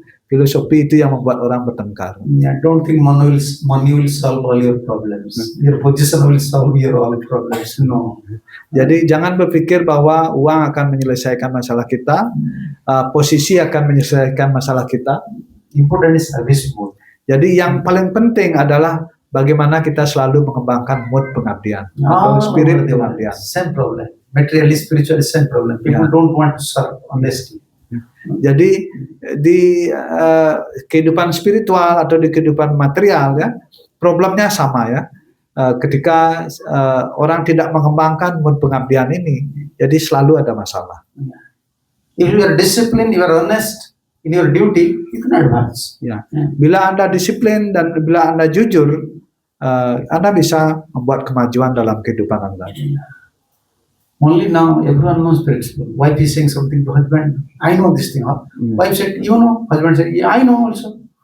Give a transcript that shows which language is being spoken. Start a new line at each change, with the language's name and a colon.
Indonesian: Filosofi itu yang membuat orang bertengkar.
English: Yeah, don't think money will solve all your problems. Your position will solve your all problems. No.
Indonesian: Jadi jangan berpikir bahwa uang akan menyelesaikan masalah kita, posisi akan menyelesaikan masalah kita.
English: Important is service mode.
Indonesian: Jadi yang paling penting adalah bagaimana kita selalu mengembangkan mood pengabdian atau spirit pengabdian.
English: Same problem. Materially, spiritually, same problem. People don't want to serve honestly.
Indonesian: Jadi di kehidupan spiritual atau di kehidupan material ya, problemnya sama ya. Ketika orang tidak mengembangkan mood pengabdian ini, jadi selalu ada masalah.
English: If you are disciplined, you are honest in your duty, you can advance.
Indonesian: Ya. Bila Anda disiplin dan bila Anda jujur, Anda bisa membuat kemajuan dalam kehidupan Anda.
English: Only now everyone knows principle. Wife is saying something to husband. I know this thing. Huh? Wife said, you know. Husband said, yeah, I know also.